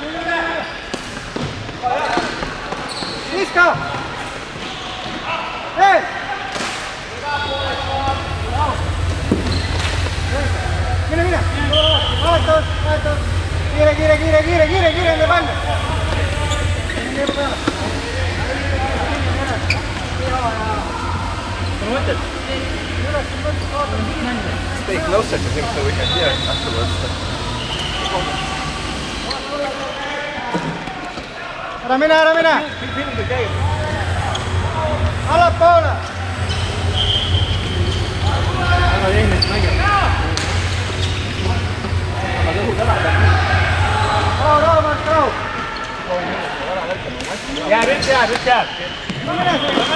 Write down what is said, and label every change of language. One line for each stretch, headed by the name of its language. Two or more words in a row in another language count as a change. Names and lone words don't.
Estonian: Viska! Veel! Mine! Vahetus! Kiire, enne pall! Liibu peale!
English: Stay closer to him so we can hear afterwards.
Estonian: Ära mine!
English: Film the game.
Estonian: Allapoole! Väga tehnilist mängib. Aga tõhus ära. Rahu! Jääb. Mine siin!